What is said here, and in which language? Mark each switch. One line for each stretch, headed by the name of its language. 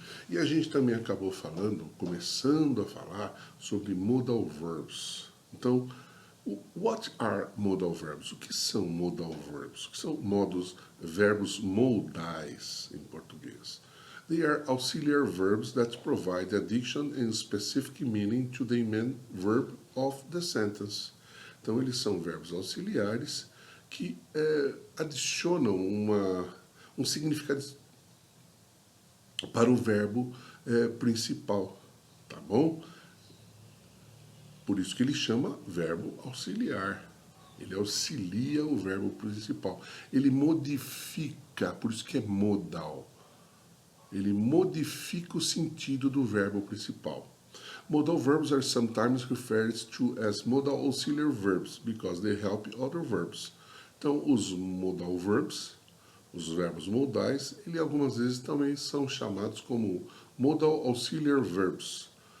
Portuguese: E a gente também acabou começando a falar sobre modal verbs.
English: Então, what are modal verbs?
Portuguese: O que são
English: modal verbs?
Portuguese: O que são verbos modais em português?
English: They are auxiliary verbs that provide addition and specific meaning to the main verb of the sentence.
Portuguese: Então, eles são verbos auxiliares que adicionam um significado para o verbo principal, tá bom? Por isso que ele chama verbo auxiliar. Ele auxilia o verbo principal. Ele modifica, por isso que é modal. Ele modifica o sentido do verbo principal.
English: Modal verbs are sometimes referred to as modal auxiliary verbs because they help other verbs.
Portuguese: Então, os modal verbs, os verbos modais, ele algumas vezes também são chamados como modal auxiliary verbs.